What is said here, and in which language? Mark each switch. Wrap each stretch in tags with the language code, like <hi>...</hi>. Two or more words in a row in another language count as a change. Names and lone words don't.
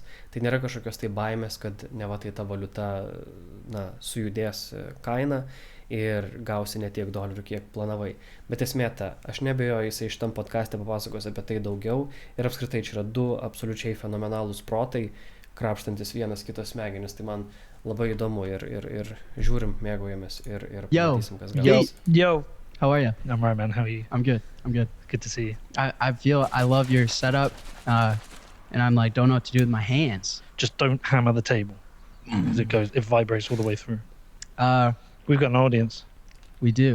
<lt>Tai nėra kažkokios tai baimės, kad neva tai ta valiuta sujudės kaina ir gausi ne tiek dolerių, kiek planavai. Bet esmė ta, aš nebejoju, jisai šitam podcaste papasakos apie tai daugiau ir apskritai čia yra du absoliučiai fenomenalūs protai, krapštantis vienas kitos smegenis. Tai man labai įdomu ir žiūrim, mėgaujamės ir pamatysim, kas gausis.</lt> <en>Yo, how are you? I'm right, man. How are you? I'm good. Good to see you. I love your setup, and I'm like, don't know what to do with my hands. Just don't hammer the table, because it vibrates all the way through. We've got an audience. We do.</en>